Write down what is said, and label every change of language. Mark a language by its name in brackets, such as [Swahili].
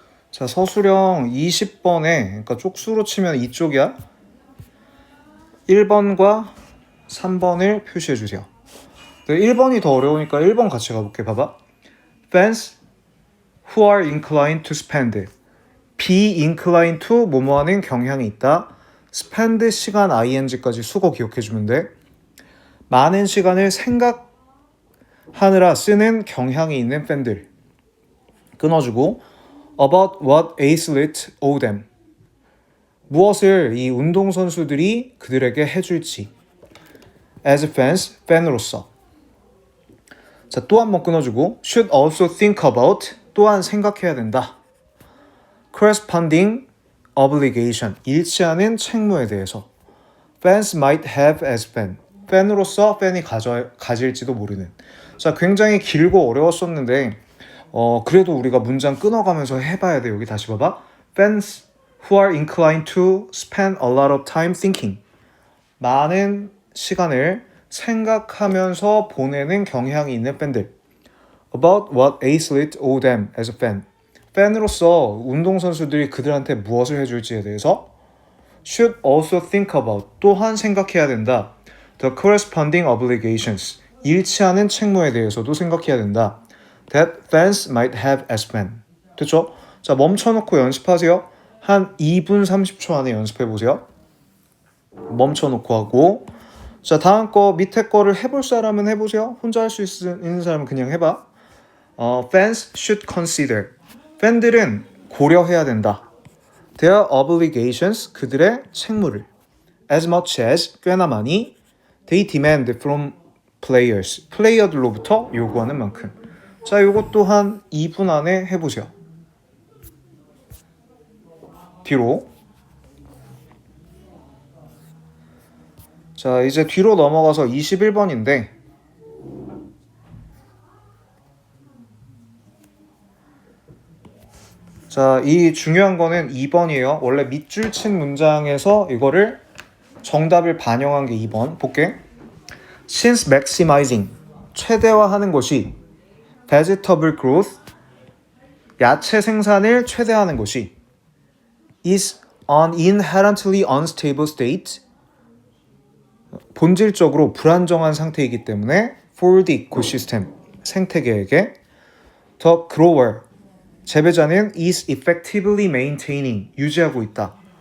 [Korean] 자, 서술형 20번에, 그러니까 쪽수로 치면 이쪽이야. 1번과 3번을 표시해 주세요. 1번이 더 어려우니까 1번 같이 가볼게. 봐봐. [English] Fans who are inclined to spend. be inclined to [Korean] 뭐뭐하는 경향이 있다. spend 시간 ing까지 수거 기억해주면 돼. 많은 시간을 생각하느라 쓰는 경향이 있는 팬들. [English] 끊어주고 about what athlete owe them. [Korean] 무엇을 이 운동선수들이 그들에게 해줄지. [English] as fans, 팬으로서. [Korean] 자, 또 한 번 끊어주고 [English] should also think about, [Korean] 또한 생각해야 된다. [English] corresponding obligation, [Korean] 일치하는 책무에 대해서. [English] fans might have as fan, [Korean] 팬으로서 팬이 가질지도 모르는. 자, 굉장히 길고 어려웠었는데 그래도 우리가 문장 끊어가면서 해봐야 돼. 여기 다시 봐봐. [English] Fans who are inclined to spend a lot of time thinking. [Korean] 많은 시간을 생각하면서 보내는 경향이 있는 팬들. [English] About what athlete owe them as a fan. [Korean] 팬으로서 운동선수들이 그들한테 무엇을 해줄지에 대해서 [English] should also think about, [Korean] 또한 생각해야 된다. [English] The corresponding obligations. [Korean] 일치하는 책무에 대해서도 생각해야 된다. [English] That fans might have as fan. [Korean] 됐죠? 자, 멈춰놓고 연습하세요. 한 2분 30초 안에 연습해보세요. 멈춰놓고 하고. 자, 다음 거 밑에 거를 해볼 사람은 해보세요. 혼자 할 수 있는 사람은 그냥 해봐. [English] Fans should consider. [Korean] 팬들은 고려해야 된다. [English] Their obligations. [Korean] 그들의 책무를. [English] As much as. [Korean] 꽤나 많이. [English] They demand from players. [Korean] 플레이어들로부터 요구하는 만큼. 자, 요것 한 2분 안에 해보세요. 뒤로. 자, 이제 뒤로 넘어가서 21번인데 자, 이 중요한 거는 2번이에요. 원래 밑줄 친 문장에서 이거를 정답을 반영한 게 2번. 볼게. [English] Since maximizing, [Korean] 최대화하는 것이 [English] vegetable growth, [Korean] 야채 생산을 최대화하는 것이 [English] is an inherently unstable state, [Korean] 본질적으로 불안정한 상태이기 때문에 [English] for the ecosystem, 생태계에게 the grower, 재배자는 is effectively maintaining, [Korean] 유지하고 있다.